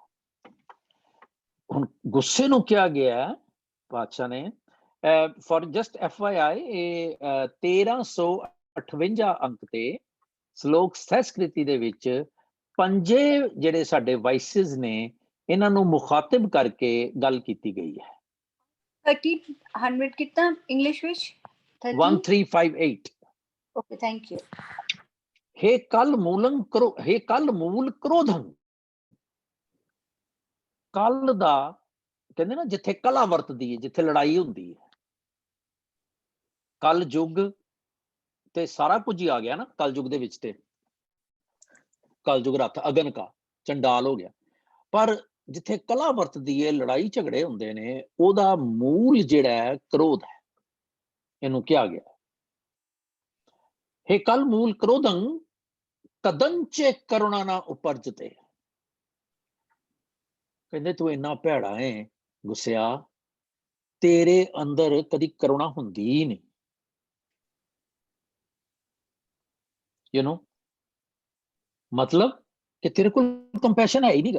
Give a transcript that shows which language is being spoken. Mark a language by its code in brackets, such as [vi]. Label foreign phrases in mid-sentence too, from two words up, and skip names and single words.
[pa] ਹੁਣ ਗੁੱਸੇ ਨੂੰ ਕਿਹਾ ਗਿਆ ਪਾਤਸ਼ਾਹ ਨੇ, [en] for just FYI [pa] ਇਹ 1358 ਅੰਕ ਤੇ ਸ਼ਲੋਕ ਸੰਸਕ੍ਰਿਤੀ ਦੇ ਵਿੱਚ 5 ਜਿਹੜੇ ਸਾਡੇ ਵਾਇਸਿਸ ਨੇ ਇਹਨਾਂ ਨੂੰ ਮੁਖਾਤਿਬ ਕਰਕੇ ਗੱਲ ਕੀਤੀ ਗਈ ਹੈ। 1300 ਕਿੰਨਾ ਇੰਗਲਿਸ਼ ਵਿੱਚ? 1358। [en] Okay, thank you. [sa] हे कल मूलं करो, हे कल मूल क्रोधं। [pa] कल ਦਾ ਕਹਿੰਦੇ ਨਾ ਜਿੱਥੇ ਕਲਾ ਵਰਤਦੀ ਹੈ, ਜਿੱਥੇ ਲੜਾਈ ਹੁੰਦੀ ਹੈ, ਕਲ ਯੁੱਗ ਤੇ ਸਾਰਾ ਕੁਝ ਹੀ ਆ ਗਿਆ ਨਾ ਕਲ ਯੁੱਗ ਦੇ ਵਿੱਚ। ਤੇ ਕਲ ਯੁੱਗ ਰੱਥ ਅਗਨ ਕਾ ਚੰਡਾਲ ਹੋ ਗਿਆ, ਪਰ ਜਿੱਥੇ ਕਲਾ ਵਰਤਦੀ ਹੈ, ਲੜਾਈ ਝਗੜੇ ਹੁੰਦੇ ਨੇ, ਉਹਦਾ ਮੂਲ ਜਿਹੜਾ ਹੈ ਕ੍ਰੋਧ ਹੈ, ਇਹਨੂੰ ਕਿਹਾ ਗਿਆ। [sa] हे कल मूल क्रोधं ਕਦੰਚੇ ਕਰੁਣਾ ਨਾ ਉਪਰਜਤੇ। [pa] ਕਹਿੰਦੇ ਤੂੰ ਇੰਨਾ ਭੈੜਾ ਹੈ ਗੁੱਸਿਆ, ਤੇਰੇ ਅੰਦਰ ਕਦੀ ਕਰੁਣਾ ਹੁੰਦੀ ਹੀ ਨਹੀਂ। [en] you know, [pa] ਮਤਲਬ ਕਿ ਤੇਰੇ ਕੋਲ ਕੰਪੈਸ਼ਨ ਹੈ ਹੀ ਨਹੀਂਗਾ।